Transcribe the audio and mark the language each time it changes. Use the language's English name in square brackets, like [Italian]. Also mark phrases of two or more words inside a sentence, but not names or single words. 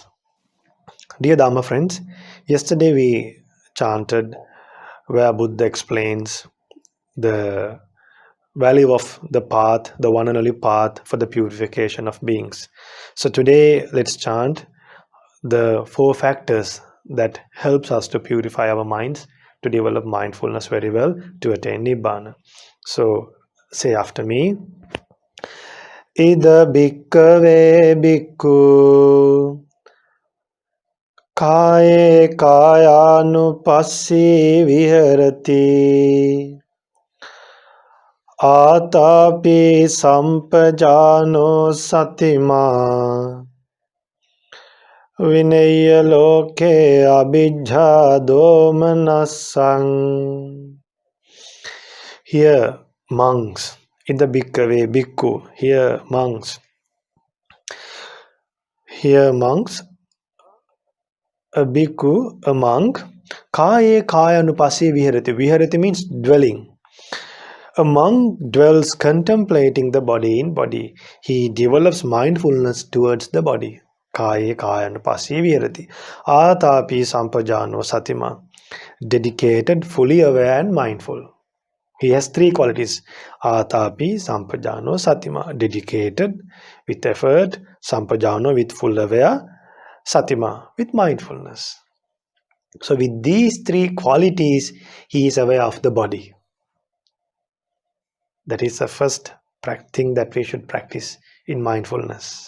[English] Dear Dhamma friends, yesterday we chanted where Buddha explains the value of the path, the one and only path for the purification of beings. So today let's chant the 4 factors that helps us to purify our minds, to develop mindfulness very well, to attain Nibbana. So say after me. [Pali] Ida bhikkave bhikkhu kaye kayānupassī viharati ātāpi sampajāno satimā vinaya loke abhijjā domanassaṃ. [English] Here monks, in the [Pali] bhikkave bhikkhu, [English] here monks, a bhikkhu, a monk, [Pali] kaye kāyānupassī viharati. [English] Viharati means dwelling. A monk dwells contemplating the body in body. He develops mindfulness towards the body. [Pali] Kaye kāyānupassī viharati. Ātāpi sampajāno satimā. [English] Dedicated, fully aware and mindful. He has 3 qualities. [Pali] Ātāpi sampajāno satimā. [English] Dedicated, with effort. Sampajāno, with full aware. Satimā, with mindfulness. So with these 3 qualities, he is aware of the body. That is the first thing that we should practice in mindfulness.